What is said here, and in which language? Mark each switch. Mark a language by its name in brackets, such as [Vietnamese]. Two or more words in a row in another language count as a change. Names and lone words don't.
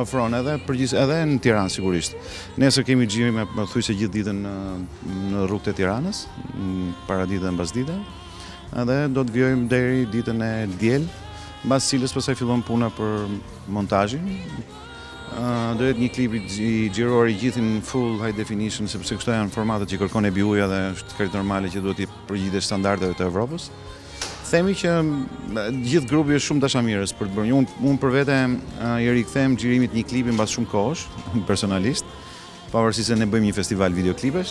[Albanian] Ofron edhe edhe në Tiranë sigurisht. Nesër kemi xhirime pothuajse gjithë ditën në rrugët e Tiranës, paradite dhe mbasdite. Edhe do të vjojmë deri ditën e diel, mbas cilës pastaj fillon puna për montazhin. Do jetë një klip i xhiruar i gjithë në [English] full high definition, [Albanian] sepse këto janë formatet që kërkon EBU-ja dhe është krejt normale që duhet i përgjigjesh standardeve të Evropës. Themi që gjithë grupi është shumë dashamirës për të bërë. Unë për vete i rikthehem xhirimit një klipi mbas shumë kohësh, personalisht. Pavarësisht se ne bëjmë një festival videoklipesh.